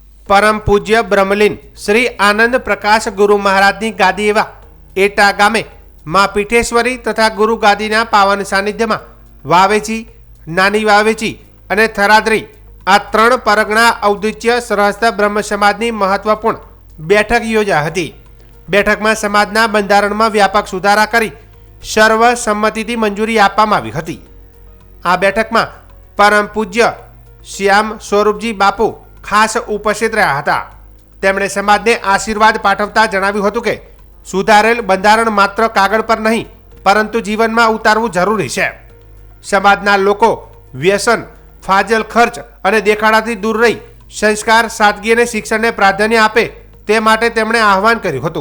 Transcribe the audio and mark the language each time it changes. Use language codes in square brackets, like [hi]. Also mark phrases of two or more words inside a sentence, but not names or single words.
[gu] પરમ પૂજ્ય બ્રહ્મલીન શ્રી આનંદ પ્રકાશ ગુરુ મહારાજની ગાદી એવા એટા ગામે માં પીઠેશ્વરી તથા ગુરુ ગાદીના પાવન સાનિધ્યમાં વાવેચી, નાની વાવેચી અને થરાદરી આ ત્રણ પરગણા ઔદિત્ય સરહસ્ત બ્રહ્મ સમાજની મહત્વપૂર્ણ બેઠક યોજાઈ હતી। બેઠકમાં સમાજના બંધારણમાં વ્યાપક સુધારા કરી સર્વસમ્મતિથી મંજૂરી આપવામાં આવી હતી। આ બેઠકમાં પરમ પૂજ્ય શ્યામ સ્વરૂપજી બાપુ ખાસ ઉપસ્થિત રહ્યા હતા। તેમણે સમાજને આશીર્વાદ પાઠવતા જણાવ્યું હતું કે સુધારેલ બંધારણ માત્ર કાગળ પર નહીં પરંતુ જીવનમાં ઉતારવું જરૂરી છે। સમાજના લોકો વ્યસન, ફાજલ ખર્ચ અને દેખાડાથી દૂર રહી સંસ્કાર, સાદગી અને શિક્ષણને પ્રાધાન્ય આપે તે માટે તેમણે આહવાન કર્યું હતું।